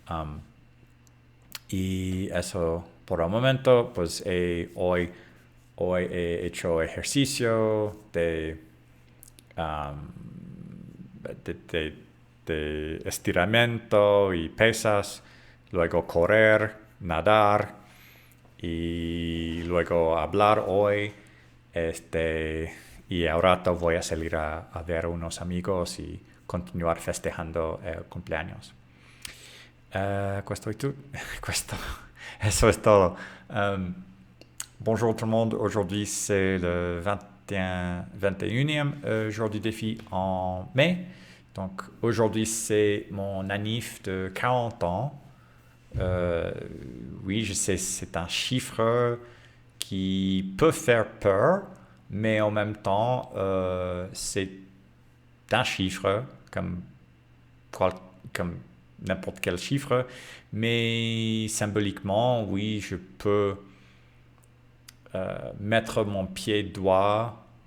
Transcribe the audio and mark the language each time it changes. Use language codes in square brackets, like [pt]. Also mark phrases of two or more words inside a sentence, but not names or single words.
[es] Y eso por el momento, pues hoy he hecho ejercicio um, de, de, de estiramiento y pesas, luego correr, nadar y luego hablar hoy. Y ahora voy a salir a ver a unos amigos y continuar festejando el cumpleaños. [it] Questo è tutto. Questo. [es] Eso es todo. [fr] Bonjour tout le monde. Aujourd'hui, c'est le 21e jour du défi en mai. Donc, aujourd'hui, c'est mon anniv de 40 ans. Oui, je sais, c'est un chiffre qui peut faire peur, mais en même temps, c'est un chiffre comme n'importe quel chiffre, mais symboliquement, oui, je peux mettre mon pied doigt.